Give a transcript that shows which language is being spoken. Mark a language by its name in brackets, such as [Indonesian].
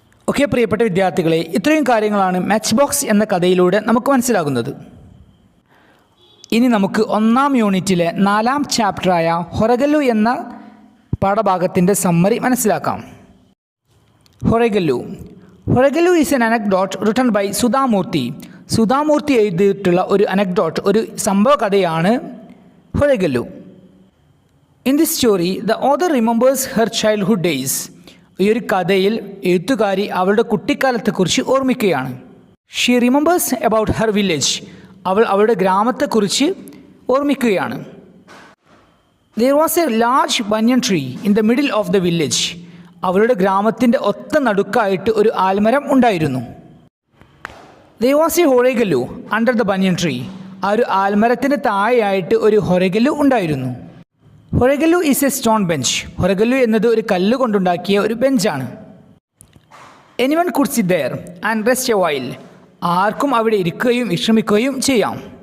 [Malayalam] Okay പ്രിയപ്പെട്ട വിദ്യാർത്ഥികളെ, ഇത്രയും കാര്യങ്ങളാണ് മാച്ച് ബോക്സ് എന്ന കഥയിലൂടെ നമുക്ക് മനസ്സിലാകുന്നത്. ഇനി നമുക്ക് 1ാം യൂണിറ്റിലെ 4ാം ചാപ്റ്ററായ ഹൊറഗല്ലു എന്ന പാഠഭാഗത്തിൻ്റെ സമ്മറി മനസ്സിലാക്കാം. [English] ഹൊറഗല്ലു is N anecdote written by Sudha Murty. [Malayalam] Sudha Murty എഴുതിയിട്ടുള്ള ഒരു അനക്ഡോട്ട്, ഒരു സംഭവ കഥയാണ് ഹൊറഗല്ലു. [English] In this story, the author remembers her childhood days. [Malayalam] ഈ ഒരു കഥയിൽ എഴുത്തുകാരി അവളുടെ കുട്ടിക്കാലത്തെക്കുറിച്ച് ഓർമ്മിക്കുകയാണ്. [English] She remembers about her village. [Malayalam] അവൾ അവളുടെ ഗ്രാമത്തെക്കുറിച്ച് ഓർമ്മിക്കുകയാണ്. [English] There was a large banyan tree in the middle of the village. [Malayalam] അവളുടെ ഗ്രാമത്തിൻ്റെ ഒത്ത നടുക്കായിട്ട് ഒരു ആൽമരം ഉണ്ടായിരുന്നു. [English] There was a horegallu under the banyan tree. [Malayalam] ആ ഒരു ആൽമരത്തിൻ്റെ താഴെയായിട്ട് ഒരു ഹൊരഗല്ലു ഉണ്ടായിരുന്നു. [English] Horagallu is a stone bench. [Malayalam] ഹൊരഗല്ലു എന്നത് ഒരു കല്ല് കൊണ്ടുണ്ടാക്കിയ ഒരു ബെഞ്ചാണ്. [English] Anyone could sit there and rest a while. [Malayalam] ആർക്കും അവിടെ ഇരിക്കുകയും വിശ്രമിക്കുകയും ചെയ്യാം.